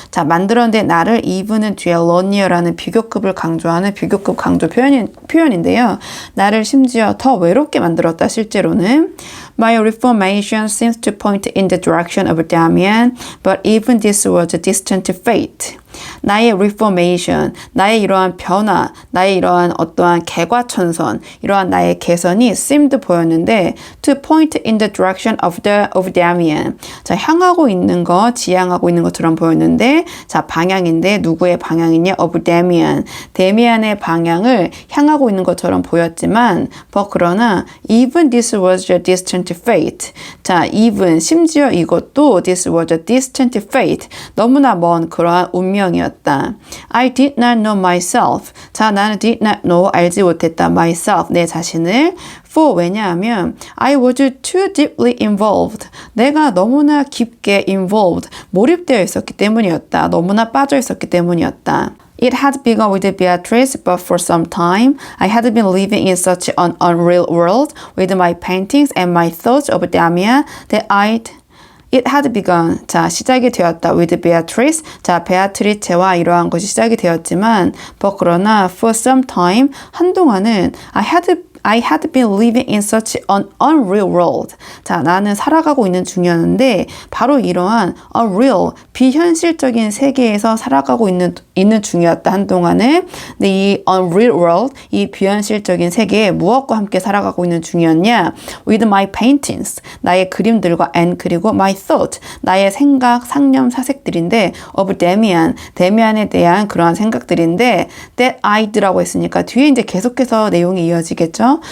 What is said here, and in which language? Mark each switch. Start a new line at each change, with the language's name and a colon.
Korean: 자, 만들었는데 나를
English: even
Korean: 은 뒤에 lonelier라는 비교급을 강조하는 비교급 강조 표현인데요. 나를 심지어 더 외롭게 만들었다, 실제로는.
English: My reformation seems to point in the direction of Damien, but even this was a distant fate.
Korean: 나의 reformation, 나의 이러한 변화, 나의 이러한 어떠한 개과천선, 이러한 나의 개선이
English: seemed
Korean: 보였는데
English: to point in the direction of Damien.
Korean: 자, 향하고 있는 거, 지향하고 있는 것처럼 보였는데 자, 방향인데 누구의 방향이냐?
English: of Damien.
Korean: 데미안의 방향을 향하고 있는 것처럼 보였지만
English: but
Korean: 그러나
English: even this was a distant fate. 자, even
Korean: 심지어 이것도
English: this was a distant fate.
Korean: 너무나 먼 그러한 운명이었다.
English: I did not know myself.
Korean: 자, 나는
English: did not know,
Korean: 알지 못했다.
English: myself,
Korean: 내 자신을.
English: For,
Korean: 왜냐하면
English: I was too deeply involved.
Korean: 내가 너무나 깊게
English: involved,
Korean: 몰입되어 있었기 때문이었다. 너무나 빠져 있었기 때문이었다.
English: It had begun with Beatrice, but for some time, I had been living in such an unreal world with my paintings and my thoughts of Damien that It had begun.
Korean: 자, 시작이 되었다.
English: With Beatrice.
Korean: 자, 베아트리체와 이러한 것이 시작이 되었지만,
English: but
Korean: 그러나
English: for some time,
Korean: 한동안은
English: I had been living in such an unreal world.
Korean: 자, 나는 살아가고 있는 중이었는데 바로 이러한
English: unreal,
Korean: 비현실적인 세계에서 살아가고 있는 중이었다, 한동안은. 근데 이 unreal world, 이 비현실적인 세계에 무엇과 함께 살아가고 있는 중이었냐?
English: With my paintings,
Korean: 나의 그림들과 and 그리고
English: my thought,
Korean: 나의 생각, 상념, 사색들인데
English: of Damien,
Korean: 데미안에 대한 그러한 생각들인데
English: that I'd
Korean: 라고 했으니까 뒤에 이제 계속해서 내용이 이어지겠죠?